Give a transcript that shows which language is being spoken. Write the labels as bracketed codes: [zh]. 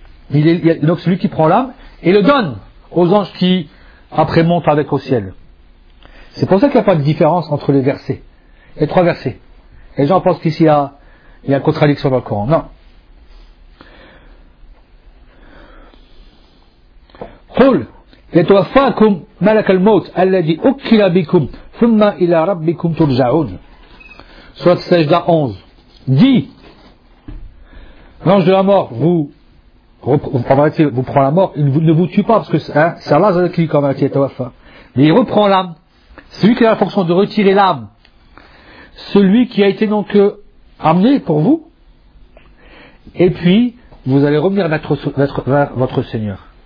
[fr] Il est donc celui qui prend l'âme et le donne aux anges qui après montent avec au ciel. C'est pour ça qu'il n'y a pas de différence entre les versets. Les trois versets. Les gens pensent qu'ici il y a une contradiction dans le Coran. Non. [ar] قل يتوفاكم ملك الموت الذي أكل بكم ثم إلى ربكم ترجعون. سورة السجدة 11. [fr] Dis, l'ange de la mort vous prend la mort, il ne vous tue pas parce que c'est Allah qui est convaincu et tawafa. Mais il reprend l'âme. Celui qui a la fonction de retirer l'âme, celui qui a été donc amené pour vous, et puis vous allez revenir vers votre Seigneur.